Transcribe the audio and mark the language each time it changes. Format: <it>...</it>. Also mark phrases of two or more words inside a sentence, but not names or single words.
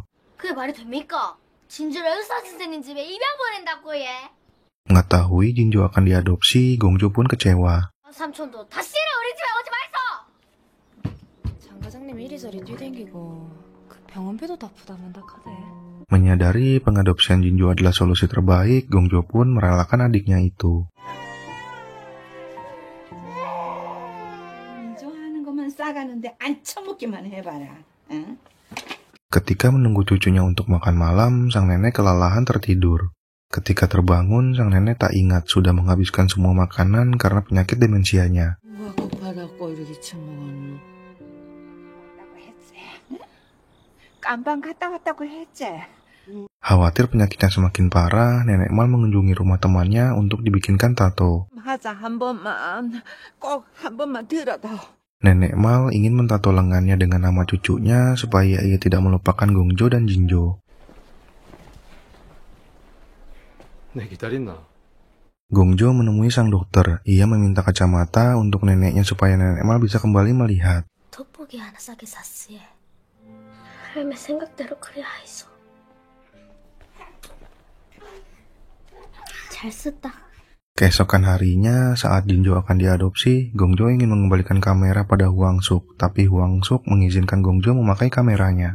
<ko>그게 말이 됩니까? 진주를 의사 선생님 집에 입양 보낸다고 얘.</ko> <id>Mengetahui Jinjo akan diadopsi, Gongjo pun kecewa.</id> <ko>삼촌도 다시는 우리 집에 오지 말소. 장가 과장님 이리저리 뛰댕기고 그 병원비도 다 부담한다 카대.</ko> <id>Menyadari pengadopsian Jinjo adalah solusi terbaik, Gongjo pun merelakan adiknya itu.</id> <ko>좋아하는 것만 싸가는데 안 처먹기만 해봐라. 응?</ko> <id>Ketika menunggu cucunya untuk makan malam, sang nenek kelelahan tertidur. Ketika terbangun, sang nenek tak ingat sudah menghabiskan semua makanan karena penyakit demensianya.</id> <ko>깜방 갔다 왔다고 했지.</ko> <id>Khawatir penyakitnya semakin parah, Nenek Mal mengunjungi rumah temannya untuk dibikinkan tato.</id> <ko>맞아, 한 번만, 꼭 한 번만 들어도.</ko> <id>Nenek Mal ingin mentato lengannya dengan nama cucunya supaya ia tidak melupakan Gongjo dan Jinjo.</id> <ko>내 기다린나?</ko> <id>Gongjo menemui sang dokter. Ia meminta kacamata untuk neneknya supaya Nenek Mal bisa kembali melihat.</id> <ko>돋보기 하나 싸게 샀지. 할매 생각대로 그래야 했어. 잘 썼다.</ko> <id>Keesokan harinya, saat Jinjo akan diadopsi, Gongjo ingin mengembalikan kamera pada Huang Suk, tapi Huang Suk mengizinkan Gongjo memakai kameranya.</id>